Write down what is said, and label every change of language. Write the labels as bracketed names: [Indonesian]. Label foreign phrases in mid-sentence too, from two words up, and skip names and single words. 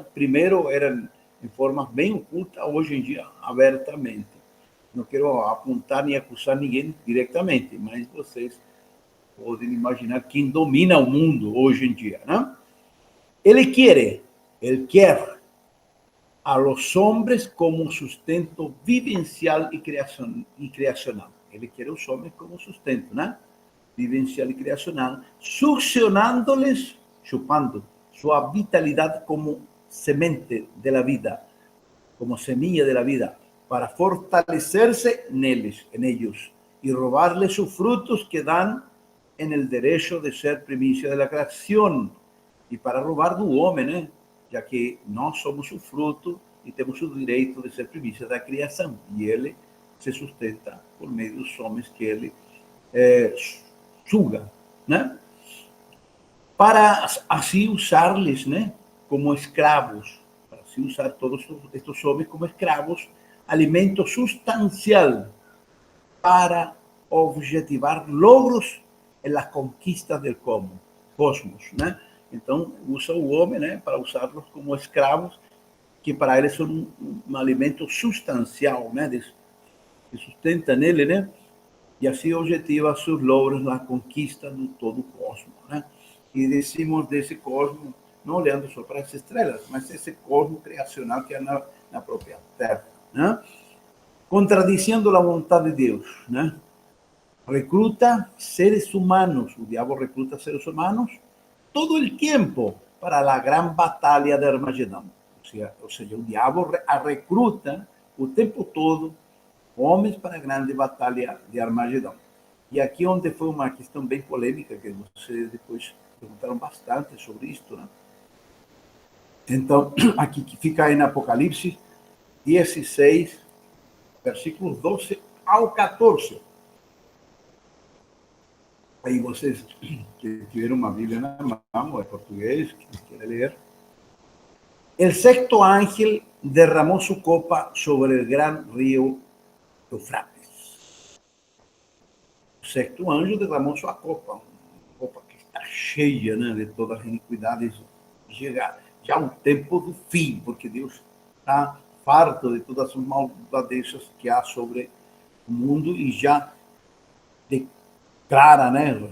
[Portuguese] Primeiro eram em forma bem oculta, hoje em dia abertamente. Não quero apontar nem acusar ninguém diretamente, mas vocês podem imaginar quem domina o mundo hoje em dia, né? Ele quer [Spanish] a los hombres como sustento vivencial y creacional. [Portuguese] Ele quer os homens como sustento, né? [Spanish] Vivencial y creacional, succionándoles, [Portuguese] chupando sua vitalidade como semente [Spanish] de la vida, como semilla de la vida, para fortalecerse en ellos, y robarles sus frutos que dan en el derecho de ser primicia de la creación, y para robar [Portuguese] do homem, né? Já que nós somos o fruto e temos o direito de ser primícia da criação. E ele se sustenta por meio dos homens que ele suga, né? Para assim usar-lhes, né? Como escravos, para assim usar todos estes homens como escravos, alimento sustancial para objetivar logros em [Spanish] las conquistas del cosmos, [Portuguese] né? Então, usa o homem, né, para usá-los como escravos, que para eles são um alimento substancial, né, que sustenta nele, né, e assim objetiva seus logros na conquista de todo o cosmos, né? E decimos desse cosmos, não olhando só para as estrelas, mas esse cosmos criacional que é na própria Terra, né? Contradiciendo a vontade de Deus, né? [Spanish] Recluta seres humanos, [Portuguese] o diabo [Spanish] recluta seres humanos todo el tiempo para la gran batalla de Armagedón. O sea, [Portuguese] o diabo recruta o tempo todo homens para a grande batalha de Armagedón. E aqui onde foi uma questão bem polêmica, que vocês depois perguntaram bastante sobre isto, né? Então, aqui que fica aí no Apocalipse 16, versículos 12 ao 14. Aí vocês que tiveram uma Bíblia na mão, é português, que quer ler. [Spanish] El sexto ángel derramó su copa sobre el gran río Eufrates. [Portuguese] O sexto anjo derramou sua copa, uma copa que está cheia, né, de todas as iniquidades. Chega já o tempo do fim, porque Deus está farto de todas as maldades que há sobre o mundo e já declara, né?